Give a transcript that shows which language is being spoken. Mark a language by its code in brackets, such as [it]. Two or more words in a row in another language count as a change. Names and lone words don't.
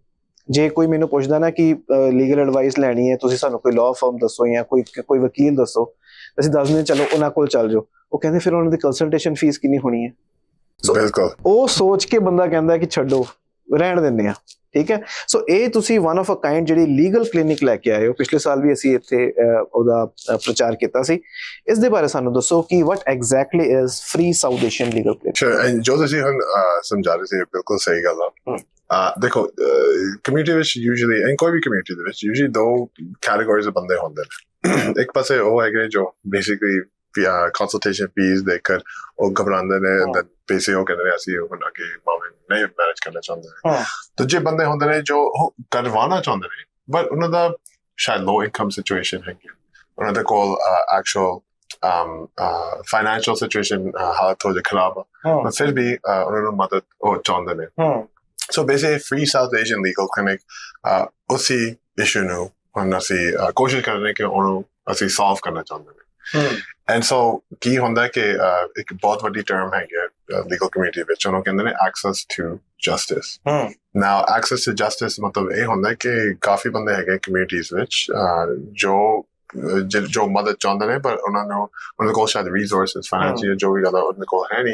[pa] ਜੇ ਕੋਈ ਮੈਨੂੰ ਪੁੱਛਦਾ ਨਾ ਕਿ [en] legal advice [pa] ਲੈਣੀ ਹੈ, ਤੁਸੀਂ ਸਾਨੂੰ ਕੋਈ [en] law firm [pa] ਦੱਸੋ ਜਾਂ ਕੋਈ ਵਕੀਲ ਦੱਸੋ, ਅਸੀਂ ਦੱਸ ਦਿੰਦੇ ਚਲੋ ਉਹਨਾਂ ਕੋਲ ਚੱਲ ਜਾਓ। ਉਹ ਕਹਿੰਦੇ ਫਿਰ ਉਹਨਾਂ ਦੀ [en] consultation fee [pa] ਕਿੰਨੀ ਹੋਣੀ ਹੈ। ਬਿਲਕੁਲ ਉਹ ਸੋਚ ਕੇ ਬੰਦਾ ਕਹਿੰਦਾ ਕਿ ਛੱਡੋ, ਰਹਿਣ ਦਿੰਦੇ ਆ, ਠੀਕ ਹੈ। ਸੋ ਇਹ ਤੁਸੀਂ [en] one of a kind [pa] ਜਿਹੜੀ [en] legal clinic [pa] ਲੈ ਕੇ ਆਏ ਹੋ, ਪਿਛਲੇ ਸਾਲ ਵੀ ਅਸੀਂ ਇੱਥੇ ਉਹਦਾ ਪ੍ਰਚਾਰ ਕੀਤਾ ਸੀ। ਇਸ ਦੇ ਬਾਰੇ ਸਾਨੂੰ ਦੱਸੋ ਕਿ [en] what exactly is free South Asian legal clinic? Sure, [pa] ਜੋ ਤੁਸੀਂ ਹੁਣ ਸਮਝਾ ਰਹੇ ਸੀ ਬਿਲਕੁਲ ਸਹੀ ਗੱਲ ਆ। ਦੇਖੋ ਕਮਿਊਨਿਟੀ ਵਿੱਚ [en] usually, and [pa] ਕੋਈ ਵੀ ਕਮਿਊਨਿਟੀ ਦੇ ਵਿੱਚ ਯੂਜੂਅਲੀ ਦੋ ਕੈਟੇਗਰੀਜ਼ ਦੇ ਬੰਦੇ ਹੁੰਦੇ ਨੇ। ਇੱਕ ਪਾਸੇ ਉਹ ਹੈਗੇ ਜੋ [en] basically consultation fee [pa] ਦੇ ਕਰ ਉਹ ਘਬਰਾਉਂਦੇ ਨੇ, ਐਂਡ ਪੈਸੇ ਉਹ ਕਹਿੰਦੇ ਨੇ ਅਸੀਂ ਹੁਣ ਅੱਗੇ ਮਾਮਲੇ ਨਹੀਂ ਮੈਨੇਜ ਕਰਨਾ ਚਾਹੁੰਦੇ। ਦੂਜੇ ਬੰਦੇ ਹੁੰਦੇ ਨੇ ਜੋ ਕਰਵਾਉਣਾ ਚਾਹੁੰਦੇ ਨੇ ਬਟ ਉਹਨਾਂ ਦਾ ਸ਼ਾਇਦ [en] low income situation [pa] ਹੈਗੀ, ਉਹਨਾਂ ਦੇ ਕੋਲ [en] actual financial situation [pa] ਹਾਲਤ ਹੋ ਜਾਏ ਖਰਾਬ, ਪਰ ਫਿਰ ਵੀ ਉਹਨਾਂ ਨੂੰ ਮਦਦ ਉਹ ਚਾਹੁੰਦੇ ਨੇ। [en] So basically free South Asian legal clinic [pa] ਉਸੀ ਇਸ਼ੂ ਨੂੰ ਹੁਣ ਅਸੀਂ ਕੋਸ਼ਿਸ਼ ਕਰ ਰਹੇ ਕਿ ਉਹਨੂੰ ਅਸੀਂ ਸੋਲਵ ਕਰਨਾ ਚਾਹੁੰਦੇ ਨੇ। [en] and so [pa] ਕੀ ਹੁੰਦਾ ਕਿ ਇੱਕ ਬਹੁਤ ਵੱਡੀ ਟਰਮ ਹੈਗੀ [en] legal community [pa] ਵਿੱਚ, ਉਹਨੂੰ ਕਹਿੰਦੇ ਨੇ [en] access to justice. now access to justice [pa] ਮਤਲਬ ਇਹ ਹੁੰਦਾ ਕਿ ਕਾਫੀ ਬੰਦੇ ਹੈਗੇ ਕਮਿਊਨਿਟੀਜ਼ ਵਿੱਚ ਜੋ ਮਦਦ ਚਾਹੁੰਦੇ ਨੇ, ਪਰ ਉਹਨਾਂ ਕੋਲ ਸ਼ਾਇਦ [en] resources financial [pa] ਜੋ ਵੀ ਜ਼ਿਆਦਾ ਉਹਨਾਂ ਕੋਲ ਹੈ ਨਹੀਂ।